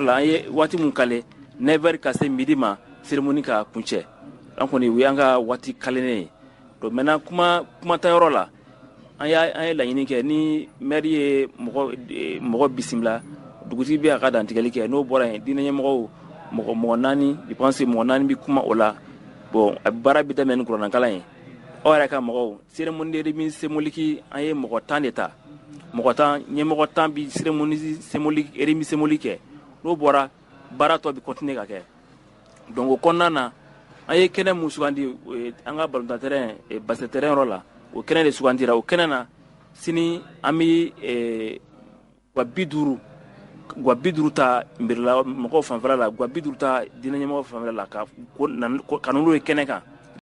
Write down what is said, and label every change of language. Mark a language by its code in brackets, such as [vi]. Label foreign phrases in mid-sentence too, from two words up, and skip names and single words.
[bm] la an ye waati mun kale 9h ka se midi ma cérémonie ka kuncɛ an kɔni o y'an ka waati kalenen ye [fr] donc maintenant [bm] kuma ta yɔrɔ la an ye laɲini kɛ ni maire ye mɔgɔ bisimila dugutigi bɛ a ka dantigɛli kɛ n'o bɔra yen diinɛ ɲɛmɔgɔw mɔgɔ 4 [fr] je pense [bm] mɔgɔ 4 bɛ kuma o la bon a baara bɛ daminɛ ni kuranakalan ye aw yɛrɛ ka mɔgɔw [fr] cérémonie de remise symbolique [bm] an ye mɔgɔ 10 de ta mɔgɔ 10 ɲɛmɔgɔ 10 bi [fr] cérémonie symbolique remise symbolique [bm] kɛ n'o bɔra baara tɔ bɛ continuer ka kɛ donc o kɔnɔna na an ye kɛnɛ mun sugandi an ka balontan [fr] terrain basket terrain [bm] yɔrɔ la o kɛnɛ de sugandira o kɛnɛ na sini an bɛ guwa 50 ta mairie mɔgɔw fanfɛla la guwa 50 ta diinɛ ɲɛmɔgɔw fanfɛla la ka n'olu ye kɛnɛ kan